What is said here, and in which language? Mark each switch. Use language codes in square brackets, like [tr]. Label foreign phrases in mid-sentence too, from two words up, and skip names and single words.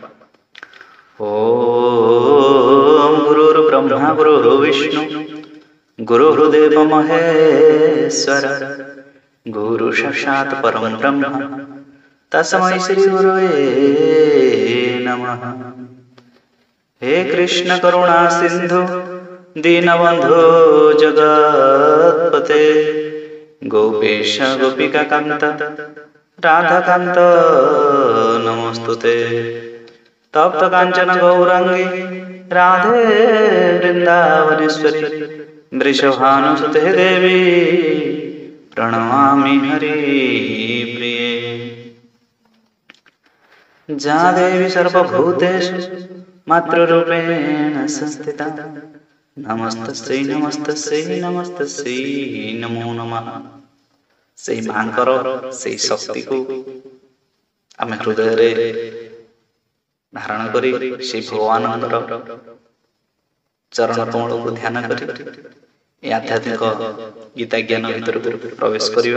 [sa] ଓମ୍ ଗୁରୁର୍ ବ୍ରହ୍ମା ଗୁରୁର୍ ବିଷ୍ଣୁ ଗୁରୁର୍ଦେବ ମହେଶ୍ୱର ଗୁରୁ ସାକ୍ଷାତ୍ ପରଂ ବ୍ରହ୍ମ ତସ୍मै ଶ୍ରୀ ଗୁରବେ ନମଃ। हे कृष्ण करुणा सिंधु दीनबंधु जगत्पते गोपेश गोपिका कांत राधा कांत नमोस्तुते। तप्त कांचन गौरांगी राधे वृंदावनेश्वरी वृषभानुसुते देवी प्रणमामि हरिप्रिये। जा देवी सर्वभूतेषु मातृरूपेण संस्थिता नमस्तस्यै नमस्तस्यै नमस्तस्यै नमो नमः। [or] ସେଇ ମାଙ୍କର ସେଇ ଶକ୍ତିକୁ ଆମେ ହୃଦୟରେ ଧାରଣ କରି ସେଇ ଭଗବାନଙ୍କର ଚରଣ କମଳକୁ ଧ୍ୟାନ କରି ଏ ଆଧ୍ୟାତ୍ମିକ ଗୀତା ଜ୍ଞାନ ଭିତରକୁ ପ୍ରବେଶ କରିବା।